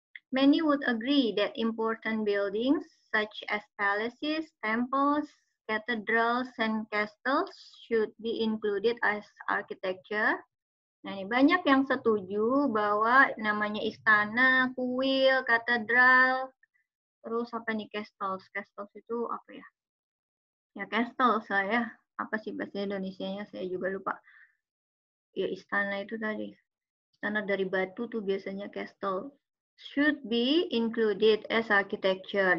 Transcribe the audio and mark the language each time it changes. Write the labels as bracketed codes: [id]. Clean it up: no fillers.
[en] Many would agree that important buildings such as palaces, temples, cathedrals, and castles should be included as architecture. [id] Nah, ini banyak yang setuju bahwa namanya istana, kuil, katedral, terus apa nih castles? Castles itu apa ya? Ya castle saya. Apa sih bahasa Indonesianya? Saya juga lupa. Ya istana itu tadi. Istana dari batu tuh biasanya castle. [en] Should be included as architecture.